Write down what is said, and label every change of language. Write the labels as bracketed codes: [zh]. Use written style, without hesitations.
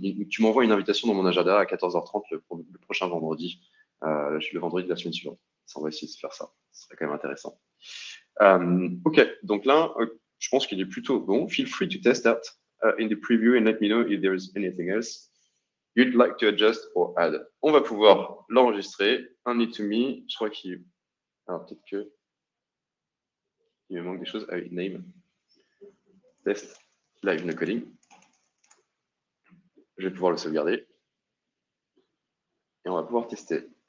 [fr] Tu m'envoies une invitation dans mon agenda à 14h30 le prochain vendredi, le vendredi de la semaine suivante. Ça, on va essayer de faire ça. Ce serait quand même intéressant. OK, donc là, je pense qu'il est plutôt bon. [en] Feel free to test that in the preview and let me know if there is anything else you'd like to adjust or add. [fr] On va pouvoir l'enregistrer. Un it to me. Je crois qu'il. Alors peut-être que il me manque des choses. Ah oui, name. Test. Live no coding. Je vais pouvoir le sauvegarder. Et on va pouvoir tester.